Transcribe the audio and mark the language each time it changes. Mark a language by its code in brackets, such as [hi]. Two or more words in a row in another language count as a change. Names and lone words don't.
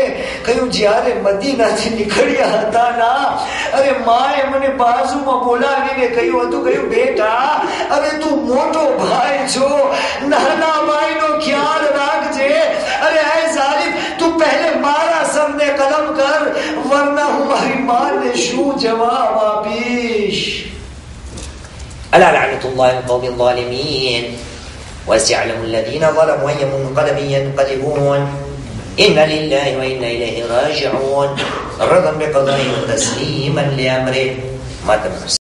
[gu] કહ્યું જ્યારે મદીનાથી નીકળ્યા હતા ના, અરે માએ મને બાજુમાં બોલાવીને કહ્યું હતું, કહ્યું બેટા, અરે તું મોટો ભાઈ છો, નાના ભાઈનો ખ્યાલ રાખજે. અરે એ ઝાલિમ, તું પહેલે મારા સરને કલમ કર, વરના હું મારી માને શું જવાબ આપીશ. [ar] ألا لعنة الله القوم الظالمين وسيعلم الذين ظلموا أي منقلب ينقلبون إنا لله وإنا إليه راجعون رضا بقضائه وتسليما لأمره.